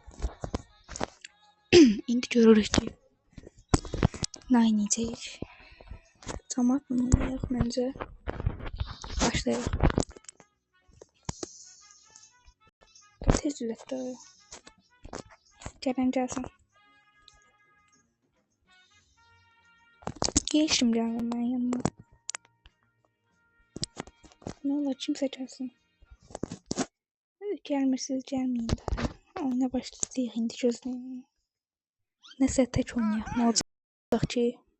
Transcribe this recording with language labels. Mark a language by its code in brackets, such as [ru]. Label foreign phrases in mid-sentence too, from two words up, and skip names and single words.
[az] İndi görürük ki nə oynayacağıq. Cəmaatla oynayaq məncə. Başlayaq. Tez ürətdə. Gələn gəlsin. [tr] Geçtim canım ben yanına. Ne olur kimse gelsin. Gelmişsiniz gelmeyin daha. Oyuna başlayacağız indi gözleyin. Neyse tek oynayaq. Ne olacaq ki?